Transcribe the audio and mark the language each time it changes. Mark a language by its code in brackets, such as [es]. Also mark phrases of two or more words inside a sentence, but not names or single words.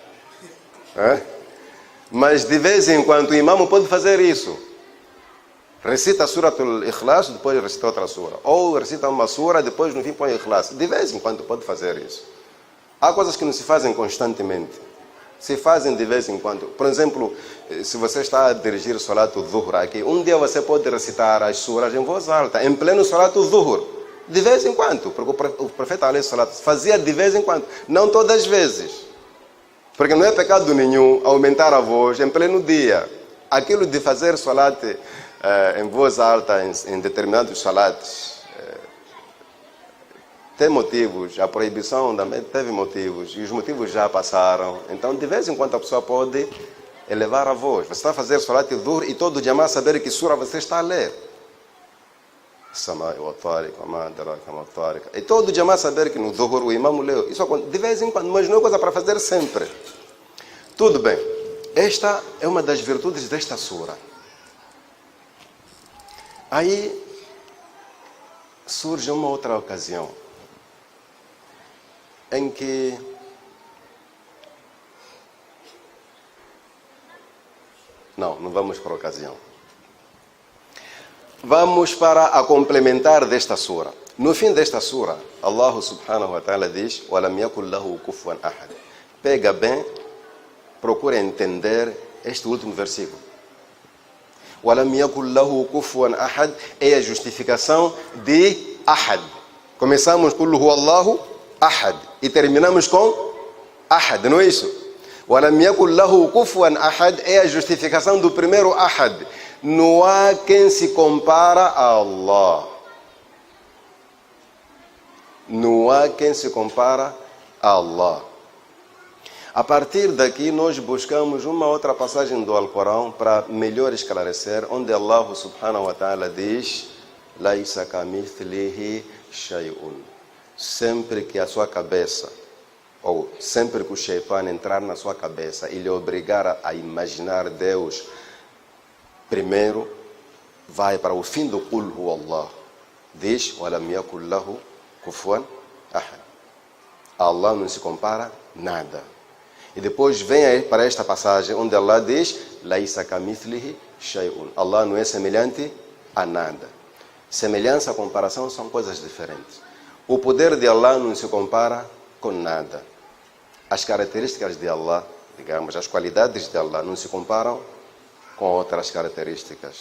[pt] Mas de vez em quando o imam pode fazer isso. Recita a Suratul Ikhlas, depois recita outra sura. Ou recita uma sura, depois no fim põe Ikhlas. De vez em quando pode fazer isso. Há coisas que não se fazem constantemente. Se fazem de vez em quando. Por exemplo, se você está a dirigir o [ar] صلاة الظهر [pt] aqui, um dia você pode recitar as suras em voz alta, em pleno [ar] صلاة الظهر. [pt] De vez em quando. Porque o profeta [ar] عليه الصلاة [pt] fazia de vez em quando. Não todas as vezes. Porque não é pecado nenhum aumentar a voz em pleno dia. Aquilo de fazer Salat em voz alta em determinados salates tem motivos, a proibição também teve motivos e os motivos já passaram, então de vez em quando a pessoa pode elevar a voz. Você está a fazer [ar] صلاة الظهر [pt] e todo o jamá saber que sura você está a ler. E todo o jamá saber que no Dhuhr o imam leu. Isso de vez em quando, mas não é coisa para fazer sempre. Tudo bem, esta é uma das virtudes desta sura. Aí surge uma outra ocasião em que não vamos para a ocasião. Vamos para a complementar desta sura. No fim desta sura, Allah [ar] سبحانه وتعالى [pt] diz, [ar] وَلَمْ يَكُنْ لَهُ كُفُوًا أَحَدٌ. [pt] Pega bem, procura entender este último versículo. [ar] وَلَمْ يَكُنْ لَهُ كُفُوًا أَحَدٌ [pt] é a justificação de Ahad. Começamos com [ar] هو الله أحد [pt] e terminamos com Ahad, não é isso? [ar] وَلَمْ يَكُنْ لَهُ كُفُوًا أَحَدٌ [pt] é a justificação do primeiro Ahad. Não há quem se compara a Allah. Não há quem se compara a Allah. A partir daqui nós buscamos uma outra passagem do Alcorão para melhor esclarecer, onde Allah [ar] سبحانه وتعالى [pt] diz [ar] ليس كمثله شيء. [pt] Sempre que a sua cabeça, ou sempre que o Shaitan entrar na sua cabeça e lhe obrigar a imaginar Deus, primeiro vai para o fim do [ar] قل هو الله. Diz ولم يقل له كفوا أحد. [pt] Allah não se compara nada. E depois vem aí para esta passagem onde Allah diz [ar] ليس كمثله شيء. [pt] Allah não é semelhante a nada. Semelhança e comparação são coisas diferentes. O poder de Allah não se compara com nada. As características de Allah, digamos, as qualidades de Allah não se comparam com outras características.